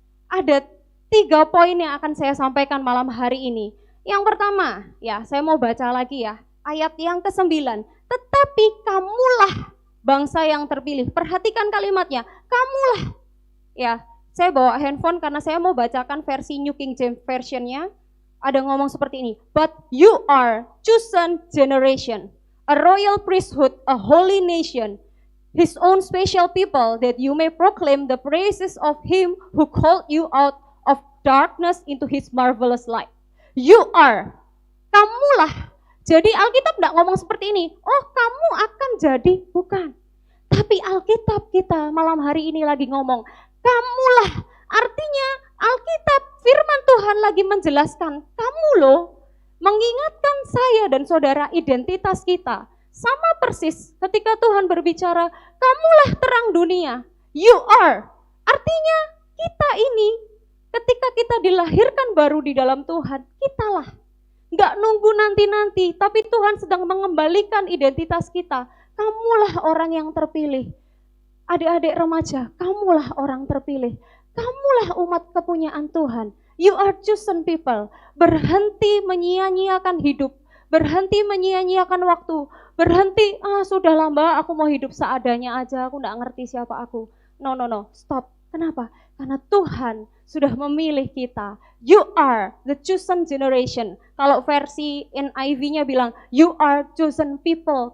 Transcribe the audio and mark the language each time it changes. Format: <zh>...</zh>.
<id>Ada 3 poin yang akan saya sampaikan malam hari ini. Yang pertama, ya saya mau baca lagi ya, ayat yang ke-9. Tetapi kamulah bangsa yang terpilih. Perhatikan kalimatnya, kamulah. Ya, saya bawa handphone karena saya mau bacakan versi New King James Version-nya. Ada ngomong seperti ini,</id> <en>but you are chosen generation, a royal priesthood, a holy nation, his own special people, that you may proclaim the praises of him who called you out of darkness into his marvelous light. You are,</en> <id>kamulah. Jadi Alkitab tidak ngomong seperti ini, oh kamu akan jadi, bukan. Tapi Alkitab kita malam hari ini lagi ngomong, kamulah. Artinya Alkitab firman Tuhan lagi menjelaskan, kamu loh, mengingatkan saya dan saudara identitas kita. Sama persis ketika Tuhan berbicara, kamulah terang dunia.</id> <en>You are.</en> <id>Artinya kita ini Ketika kita dilahirkan baru di dalam Tuhan, kitalah. Nggak nunggu nanti-nanti, tapi Tuhan sedang mengembalikan identitas kita. Kamulah orang yang terpilih. Adik-adik remaja, kamulah orang terpilih. Kamulah umat kepunyaan Tuhan.</id> <en>You are chosen people.</en> <id>Berhenti menyia-nyiakan hidup. Berhenti menyia-nyiakan waktu. Berhenti, sudahlah Mbak, aku mau hidup seadanya aja, aku nggak ngerti siapa aku.</id> <en>No, stop.</en> <id>Kenapa? Karena Tuhan sudah memilih kita.</id> <en>You are the chosen generation.</en> <id>Kalau versi NIV-nya bilang,</id> <en>you are chosen people.</en>